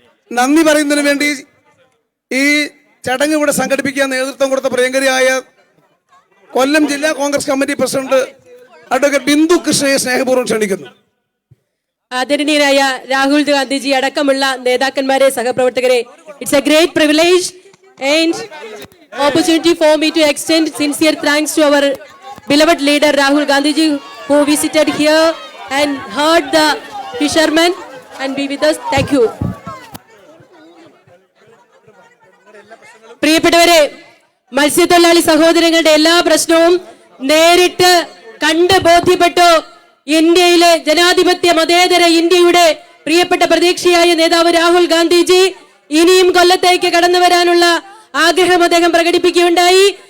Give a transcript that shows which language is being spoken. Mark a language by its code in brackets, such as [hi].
[ml] നന്ദി പറയുന്നതിന് വേണ്ടി ഈ ചടങ്ങ് ഇവിടെ സംഘടിപ്പിക്കാൻ നേതൃത്വം കൊടുത്ത പ്രിയങ്കരിയായ കൊല്ലം ജില്ലാ Congress committee president advocate Bindu കൃഷ്ണയെ സ്നേഹപൂർവ്വം ക്ഷണിക്കുന്നു. ആദരണീയനായ രാഹുൽ ഗാന്ധിജി അടക്കമുള്ള നേതാക്കന്മാരെ, സഹപ്രവർത്തകരെ, [en] It's a great privilege and opportunity for me to extend sincere thanks to our beloved leader Rahul Gandhi ji, who visited here and heard the fishermen and be with us. Thank you. [ml] പ്രിയപ്പെട്ടവരെ, മത്സ്യത്തൊഴിലാളി സഹോദരങ്ങളുടെ എല്ലാ പ്രശ്നവും നേരിട്ട് കണ്ട് ബോധ്യപ്പെട്ടു. ഇന്ത്യയിലെ ജനാധിപത്യ മതേതര ഇന്ത്യയുടെ പ്രിയപ്പെട്ട പ്രതീക്ഷയായ നേതാവ് രാഹുൽ ഗാന്ധിജി ഇനിയും കൊല്ലത്തേക്ക് കടന്നു വരാനുള്ള ആഗ്രഹം അദ്ദേഹം പ്രകടിപ്പിക്കുകയുണ്ടായി.